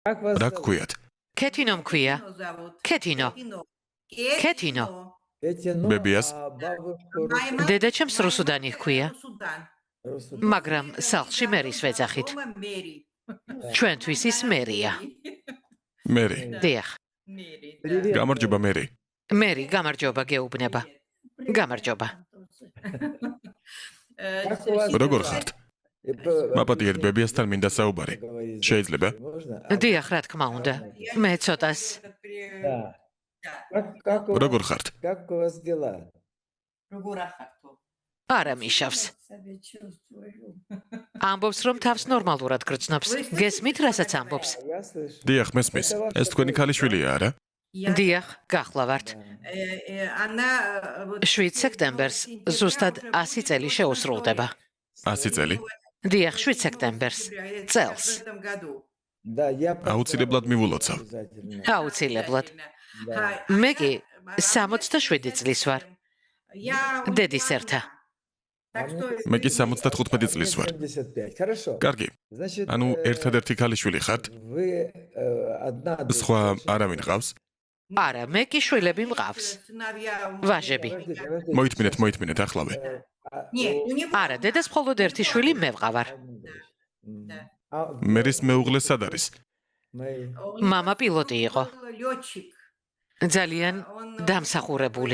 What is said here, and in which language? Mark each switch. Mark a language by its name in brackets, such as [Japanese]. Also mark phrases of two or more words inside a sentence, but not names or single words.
[Russian] Как вас [Georgian] რა [Russian] зовут? [Georgian] გქვიათ? ქეთინო მქვია. ქეთინო. ქეთინო. [Russian] Петя, [Georgian] Бебиас. [Russian] бабушку [Georgian] დედაჩემს რუსუდანი ჰქვია, [Russian] Русу- [Georgian] მაგრამ სახლში მერის ვეძახით. ჩვენთვის ის მერია. მერი. დიახ. [Russian] Привет. [Georgian] გამარჯობა მერი. მერი, გამარჯობა გეუბნება. გამარჯობა. [Russian] Как у вас [Georgian] როგორ [Russian] дела? [Georgian] ხართ? [Russian] И [Georgian] მაპატიეთ ბებიასთან მინდა საუბარი. [Russian] поговорить [Georgian] შეიძლება? [Russian] можно? [Georgian] დიახ, რა თქმა უნდა. მე ცოტას. [Russian] Да. Как у [Georgian] როგორ [Russian] вас- [Georgian] ხართ? [Russian] Как у вас дела? [Georgian] არა მიშავს. ამბობს, რომ თავს ნორმალურად გრძნობს. გესმით, რასაც ამბობს? [Russian] Я слышу. [Georgian] დიახ, მესმის. ეს თქვენი ქალიშვილია, არა? დიახ, გახლავართ. 7 სექტემბერს ზუსტად 100 წელი შეუსრულდება. 100 წელი. დიახ, 7 სექტემბერს. წელს. [Russian] Да, я [Georgian] აუცილებლად მივულოცავ. [Russian] обязательно. [Georgian] აუცილებლად. [Russian] Да. [Georgian] მე კი 67 წლის ვარ. დედის ერთა. მე კი 75 წლის ვარ. [Russian] 75. Хорошо. [Georgian] კარგი. [Russian] Значит, [Georgian] ანუ ერთადერთი ქალიშვილი ხართ? [Russian] вы одна [Georgian] სხვა [Russian] дочь. [Georgian] არავინ ყავს? არა, მე კი შვილები მყავს. ვაჟები. [Russian] Подождите. [Georgian] მოითმინეთ ახლავე. არა, დედას მხოლოდ ერთი შვილი მე ვყავარ. მერის მეუღლე სად არის? მამა პილოტი იყო. ძალიან დამსახურებული.